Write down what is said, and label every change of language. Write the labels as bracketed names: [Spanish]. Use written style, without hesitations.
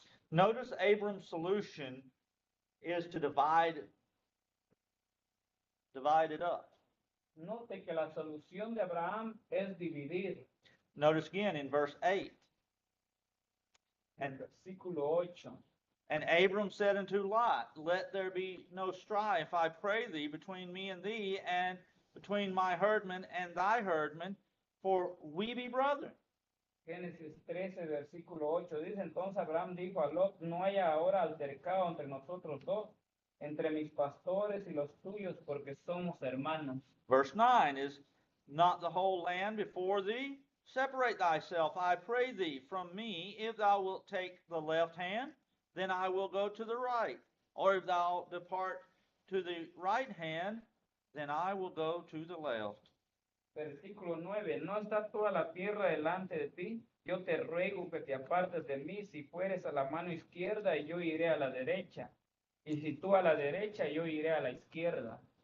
[English] Notice Abram's solution is to divide it up. [Spanish] Note que la solución de Abraham es dividir. [English] Notice again in verse 8. [Spanish] En versículo 8. [English] And Abram said unto Lot, Let there be no strife, I pray thee, between me and thee, and between my herdmen and thy herdmen, for we be brethren. [Spanish] Génesis 13, versículo 8, dice, entonces Abraham dijo a Lot, no haya ahora altercado entre nosotros dos, entre mis pastores y los tuyos, porque somos hermanos. [English] Verse 9 is, not the whole land before thee? Separate thyself, I pray thee, from me. If thou wilt take the left hand, then I will go to the right. Or if thou depart to the right hand, then I will go to the left. [Spanish] Versículo 9, ¿no está toda la tierra delante de ti? Yo te ruego que te apartes de mí, si fueres a la mano izquierda, y yo iré a la derecha. Y si tú a la derecha, yo iré a la izquierda.